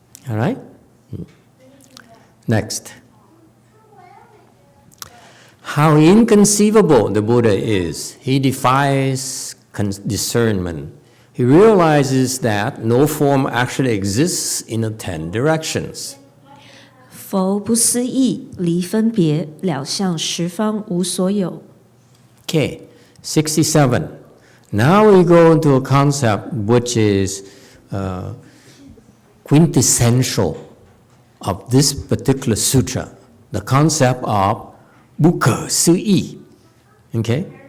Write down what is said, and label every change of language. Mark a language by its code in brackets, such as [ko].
[en] All right? Next. How inconceivable the Buddha is. He defies discernment. He realizes that no form actually exists in the 10 directions. [zh] 佛不思议，离分别，了相十方无所有。 [en] Okay, 67. Now we go into a concept which is quintessential of this particular sutra, the concept of bukkha sui. Okay?